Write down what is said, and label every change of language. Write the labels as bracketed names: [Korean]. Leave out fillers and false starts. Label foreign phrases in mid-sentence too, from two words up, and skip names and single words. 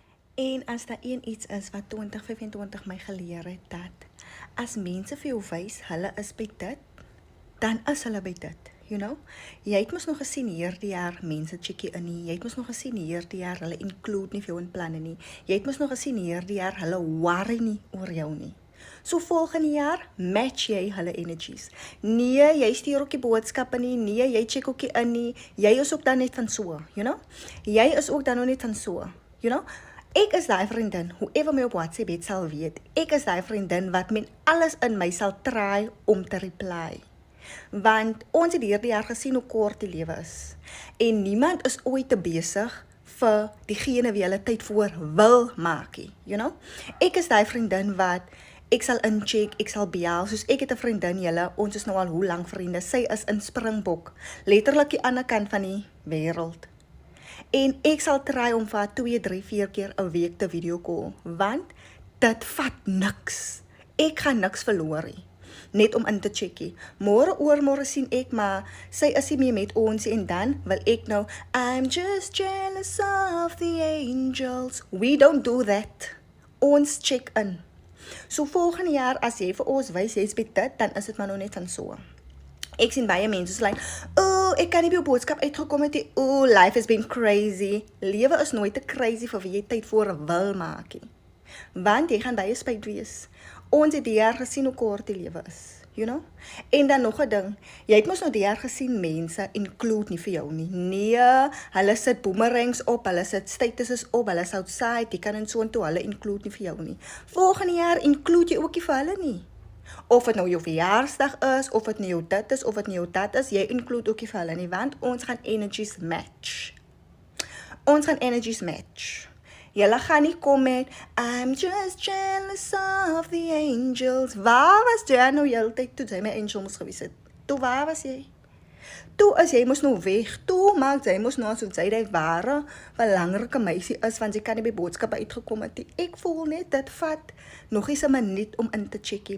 [Afrikaans] En as daar iets is wat 2025 my geleer het, dat as mense vir jou wys, hulle is by dit, dan is hulle by dit, [English] you know? [Afrikaans] Jy het mos nog gesien hierdie jaar mense checkie in nie, jy het mos nog gesien hierdie jaar hulle include nie vir jou in planne nie, jy het mos nog gesien hierdie jaar hulle worry nie oor jou nie. So volgende jaar match jy hulle energies. Nee, jy stuur ook die boodskappe nie, nee, jy check ook nie in nie, jy is ook dan net van so, [English] you know? [Afrikaans] Jy is ook dan nog net van so, [English] you know? [Afrikaans] Ek is die vriendin, whoever my op WhatsApp het sal weet, ek is die vriendin wat met alles in my sal try om te reply. Want ons het hierdie jaar gesien hoe kort die lewe is. En niemand is ooit te besig vir diegene wie hulle tyd voor wil maak, [English] you know? [Afrikaans] Ek is die vriendin wat, ek sal incheck, ek sal bel, soos ek het 'n vriendin julle, ons is nou al hoe lang vriende, sy is in Springbok, letterlik die ander kant van die wêreld. En ek sal try om vir 2, 3, 4 keer 'n week te [English] video call, [Afrikaans] want dit vat niks. Ek gaan niks verloor nie, net om in te checkie. Môre oormôre sien ek maar, sy is nie meer met ons en dan wil ek nou, [English] I'm just jealous of the angels. We don't do that. [Afrikaans] Ons check in. So volgende jaar, as jy vir ons wys, jy is by dit, dan is dit maar nou net van so. Ek sien baie mense [English] so like, oh, [Afrikaans] ek kan nie by jou boodskap uitgekom het nie, [English] oh, life has been crazy. [Afrikaans] Lewe is nooit te crazy vir wie jy tyd voor wil maak nie. Want jy gaan baie spyt wees. Ons het die jaar gesien hoe kort die lewe is, [English] you know? [Afrikaans] En dan nog 'n ding, jy het mos nou die jaar gesien mense include nie vir jou nie. Nee, hulle sit boomerangs op, hulle sit statuses op, hulle is outside, die kan en so en toe, hulle include nie vir jou nie. Volgende jaar include jy ook nie vir hulle nie. Of het nou jou verjaarsdag is, of het nou jou dit is, of het nou jou dat is, jy include ook nie vir hulle nie, want ons gaan [English] energies match. [Afrikaans] Ons gaan [English] energies match. [Afrikaans] Julle gaan nie kom met, [English] I'm just jealous of the angels. [Afrikaans] Waar was jy nou heeltyd toe jy my angel moes gewees het? Toe waar was jy? Toe is jy mos nou weg, toe maak jy mos nou asof jy die ware, belangrike meisie is, want jy kan nie by boodskappe uitgekom het. Ek voel net, dit vat nog eens 'n minuut om in te checkie.